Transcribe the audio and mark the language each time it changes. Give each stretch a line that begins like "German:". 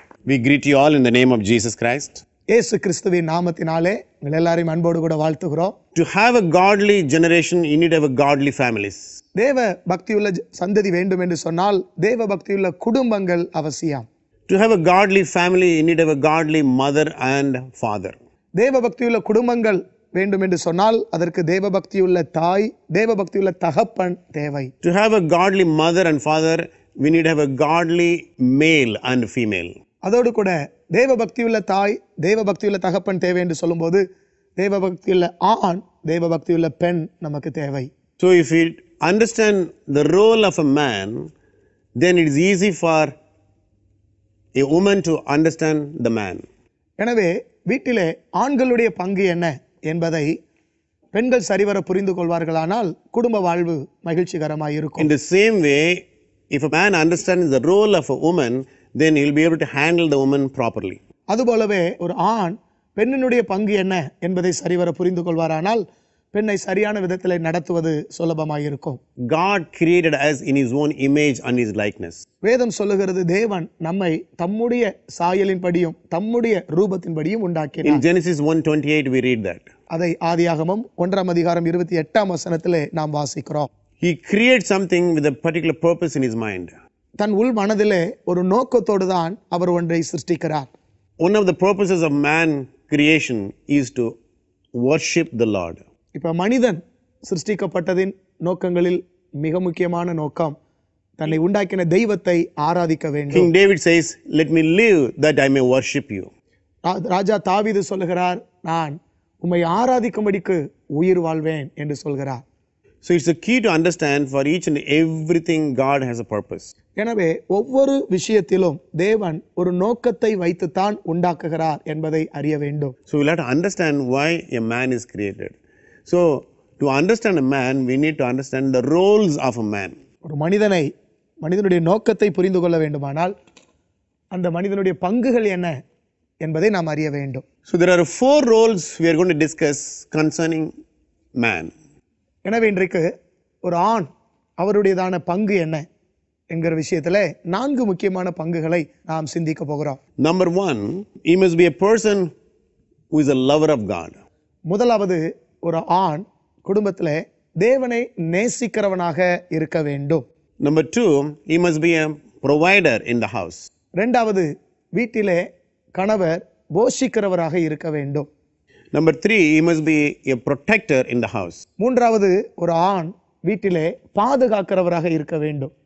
English: We greet you all in the name of Jesus Christ.
Tamil: இயேசு கிறிஸ்துவின் நாமத்தினாலே உங்கள் எல்லாரையும் அன்போடு கூட வாழ்த்துகிறோம்.
English: To have a godly generation, you need to have a godly families.
Tamil: தேவ பக்தியுள்ள சந்ததி வேண்டும் என்று சொன்னால் தேவ பக்தியுள்ள குடும்பங்கள் அவசியம்.
English: To have a godly family, you need to have a godly mother and father.
Tamil: தேவ பக்தியுள்ள குடும்பங்கள் வேண்டும் என்று சொன்னால் அதற்கு தேவ பக்தியுள்ள தாய், தேவ பக்தியுள்ள தகப்பன் தேவை.
English: To have a godly mother and father, we need to have a godly male and female.
Tamil: அதோடு கூட தேவ பக்தியுள்ள தாய், தேவ பக்தியுள்ள தகப்பன் தேவை என்று சொல்லும்போது தேவ பக்தியுள்ள ஆண், தேவ பக்தியுள்ள பெண் நமக்கு தேவை.
English: So if we understand the role of a man, then it is easy for a woman to understand the man.
Tamil: எனவே வீட்டிலே ஆண்களுடைய பங்கு என்ன என்பதை பெண்கள் சரிவர புரிந்து கொள்வார்களானால் குடும்ப வாழ்வு மகிழ்ச்சிகரமாக இருக்கும்.
English: In the same way, if a man understands the role of a woman, then he will be able to handle the woman properly.
Tamil: அதுபோலவே ஒரு ஆண் பெண்ணினுடைய பங்கு என்ன என்பதை சரிவர புரிந்து கொள்வாரானால் பெண்ணை சரியான விதத்தில் நடத்துவது சுலபமாக இருக்கும்.
English: God created us in his own image and his likeness.
Tamil: வேதம் சொல்லுகிறது தேவன் நம்மை தம்முடைய சாயலின்படியும் தம்முடைய ரூபத்தின்படியும் உண்டாக்கினார்.
English: In Genesis 1:28 we read that.
Tamil: அதை ஆதியாகமம் 1:28 நாம் வாசிக்கிறோம்.
English: He created something with a particular purpose in his mind.
Tamil: தன் உள் மனதிலே ஒரு நோக்கத்தோடு தான் அவர் ஒன்றை சிருஷ்டிக்கிறார்.
English: One of the purposes of man creation is to worship the Lord.
Tamil: இப்ப மனிதன் சிருஷ்டிக்கப்பட்டதின் நோக்கங்களில் மிக முக்கியமான நோக்கம் தன்னை உண்டாக்கின தெய்வத்தை ஆராதிக்க வேண்டும்.
English: King David says, let me live that I may worship you.
Tamil: ராஜா தாவீது சொல்லுகிறார், நான் உம்மை ஆராதிக்கும்படிக்கு உயிர் வாழ்வேன் என்று சொல்கிறார்.
English: So it's a key to understand for each and everything God has a purpose.
Tamil: எனவே ஒவ்வொரு விஷயத்திலும் தேவன் ஒரு நோக்கத்தை வைத்துத்தான் உண்டாக்குகிறார் என்பதை அறிய வேண்டும்.
English: So we'll have to understand why a man is created. So to understand a man, we need to understand the roles of a man.
Tamil: ஒரு மனிதனுடைய நோக்கத்தை புரிந்து கொள்ள வேண்டுமானால் அந்த மனிதனுடைய பங்குகள் என்ன என்பதை நாம் அறிய வேண்டும்.
English: So there are 4 roles we are going to discuss concerning man.
Tamil: எனவே இன்றைக்கு ஒரு ஆண் அவருடையதான பங்கு என்ன என்கிற விஷயத்தில் 4 முக்கியமான பங்குகளை நாம் சிந்திக்க போகிறோம்.
English: Number 1, he must be a person who is a lover of God.
Tamil: முதலாவது, ஒரு ஆண் குடும்பத்தில் தேவனை நேசிக்கிறவனாக இருக்க வேண்டும்.
English: Number 2, he must be a provider in the house.
Tamil: இரண்டாவது, வீட்டிலே கணவர் போஷிக்கிறவராக இருக்க வேண்டும்.
English: Number 3, he must be a protector in the house.
Tamil: மூன்றாவது, ஒரு ஆண் வீட்டிலே பாதுகாக்கிறவராக இருக்க வேண்டும்.